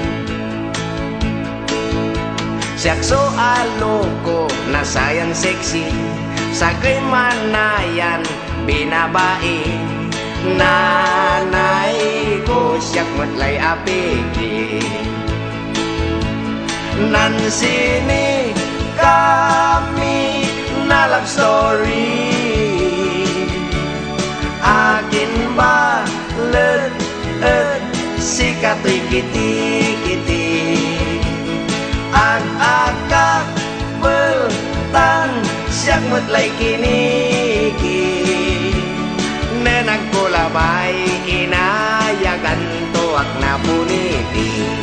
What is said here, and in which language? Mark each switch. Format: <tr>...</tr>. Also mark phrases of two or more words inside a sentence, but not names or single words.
<pag>Siyak so aloko na sayan sexy. Sagay manayan binabai. Nanay ko siyak matlay apigi. Nansini kami na</pag> <en>love story.</en> <pag>Akin ba sikat ay kiti-kiti. Ag-agak peltang siyak matlay kinigi. Nenagkulabay inayagan tuwag na puniti.</pag>